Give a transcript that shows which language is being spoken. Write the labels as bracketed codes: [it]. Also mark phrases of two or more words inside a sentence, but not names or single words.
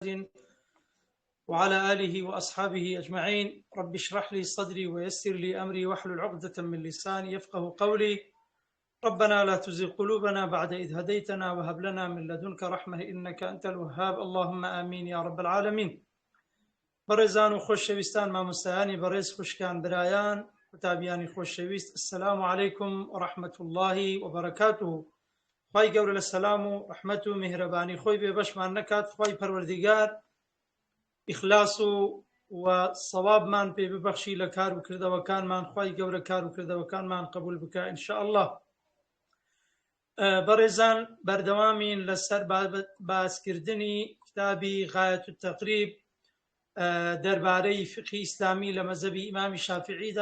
[ar] وعلى آله وأصحابه أجمعين. رب اشرح لي صدري ويسر لي أمري واحلل عقدة من لساني يفقه قولي. ربنا لا تزغ قلوبنا بعد إذ هديتنا وهب لنا من لدنك رحمة إنك أنت الوهاب. اللهم آمين يا رب العالمين. [ckb] بەڕێزان و خۆشەویستان، مامۆستایانی بەڕێز، خوشکان، برایان، قوتابیانی خۆشەویست، [ar] السلام علیکم ورحمة الله وبركاته. [ckb] خوای گەورە لە سەلام و ڕەحمەت و میهرەبانی خۆی بێ بەشمان نەکات. خوای پەروەردیگار ئیخلاس و سەوابمان پێ ببەخشی لە کار و کردەوەکانمان. خوای گەورە کار و کردەوەکانمان قبول بکە [ar] ئینشاء الله. [ckb] بەڕێزان، بەردەوامین لەسەر باسکردنی کتابی غایەت التەقریب دەربارەی فقهی ئیسلامی لە مەذهبی ئیمامی شافعیدا،